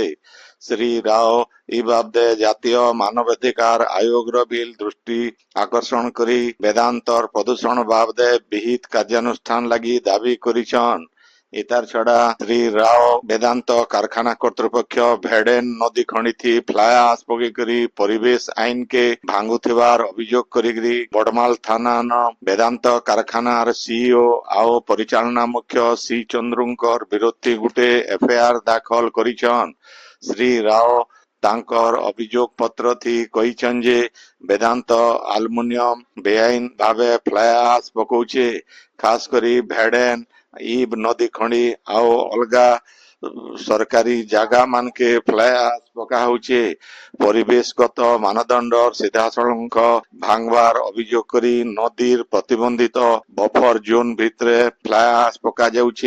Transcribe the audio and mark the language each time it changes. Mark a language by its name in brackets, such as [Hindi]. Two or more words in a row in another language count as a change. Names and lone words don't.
[Sambalpuri] ଶ୍ରୀ ରାଓ ଈ ବାବଦେ ଜାତୀୟ ମାନବାଧିକାର ଆୟୋଗ ରୋ ବିଲ ଦୃଷ୍ଟି ଆକର୍ଷଣ କରି ବେଦାନ୍ତର ପ୍ରଦୂଷଣ ବାବଦେ ବିହିତ କାର୍ଯ୍ୟାନୁଷ୍ଠାନ ଲାଗି ଦାବି କରିଛନ। ଇତାର ଛଡ଼ା ଶ୍ରୀ ରାଓ ବେଦାନ୍ତ କାରଖାନା କର୍ତ୍ତୃପକ୍ଷ ଭେଡେନ ନଦୀ ଖଣିଥି [English] fly ash [Sambalpuri] ପକଇକରି ପରିବେଶ ଆଇନ କେ ଭାଙ୍ଗୁଥିବାର ଅଭିଯୋଗ କରି ବଡ଼ମାଲ ଥାନା ନ ବେଦାନ୍ତ କାରଖାନାର ସିଇଓ ଆଓ ପରିଚାଳନା ମୁଖ୍ୟ ସି ଚନ୍ଦ୍ରୁଙ୍କର ବିରୋଧୀ ଗୁଟେ ଏଫଆଇଆର ଦାଖଲ କରିଛନ। ଶ୍ରୀ ରାଓ ତାଙ୍କର ଅଭିଯୋଗ ପତ୍ର ଥି କହିଛନ ଯେ ବେଦାନ୍ତ ଆଲମୁନିୟମ ବେଆଇନ ଭାବେ [English] fly ash [Sambalpuri] ପକଉଛେ, ଖାସ କରି ଭେଡେନ ଈବ ନଦୀ ଖଣ୍ଡି ଆଓ ଅଲଗା ସରକାରୀ ଜାଗା ମାନ କେ [English] fly ash [Sambalpuri] ପକା ହୋଚେ। ପରିବେଶଗତ ମାନଦଣ୍ଡ ସିଧାସଳଖ ଭାଙ୍ଗବାର ଅଭିଯୋଗ କରି ନଦୀର ପ୍ରତିବନ୍ଧିତ [English] buffer zone [Sambalpuri] ଭିତରେ [English] fly ash [Sambalpuri] ପକା ଯାଉଛେ।